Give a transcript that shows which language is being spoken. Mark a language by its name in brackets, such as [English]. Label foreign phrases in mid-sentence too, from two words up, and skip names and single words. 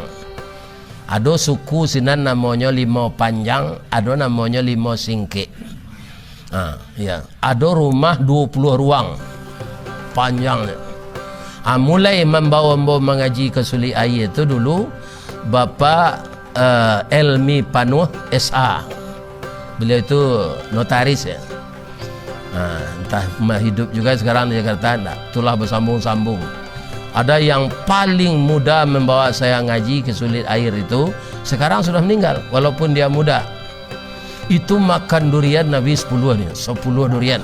[Indonesian] Ada suku sinan namanya Limo Panjang, ada namanya Limo Singke. Ya. Ada rumah 20 ruang panjangnya. Mulai membawa mengaji ke Suli Aye itu dulu Bapak Elmi Panuh SA. Beliau itu notaris ya. Nah, entah hidup juga sekarang di Jakarta, enggak. Itulah bersambung-sambung. Ada yang paling muda membawa saya ngaji ke Sulit Air itu, sekarang sudah meninggal walaupun dia muda. Itu makan durian Nabi 10 nih, 10 durian.